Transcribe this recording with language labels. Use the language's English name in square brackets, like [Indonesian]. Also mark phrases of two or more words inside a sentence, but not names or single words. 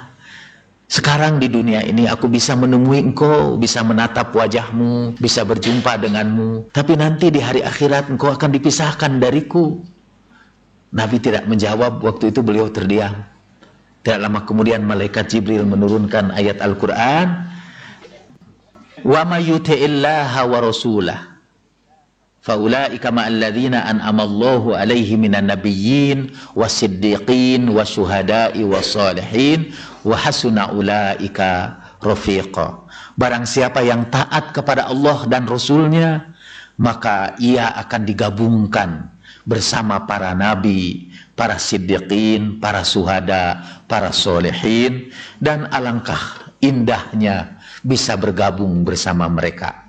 [Indonesian] Sekarang di dunia ini aku bisa menemui engkau, bisa menatap wajahmu, bisa berjumpa denganmu. Tapi nanti di hari akhirat engkau akan dipisahkan dariku." Nabi tidak menjawab, waktu itu beliau terdiam. Tidak lama kemudian malaikat Jibril menurunkan ayat Al-Quran, [Arabic] "ومن يطع الله ورسوله فأولئك مع الذين أنعم الله عليهم من النبيين والصديقين والشهداء والصالحين وحسن أولئك رفيقا." [Indonesian] Barang siapa yang taat kepada Allah dan Rasulnya, maka ia akan digabungkan bersama para nabi, para siddiqin, para syuhada, para solehin, dan alangkah indahnya bisa bergabung bersama mereka.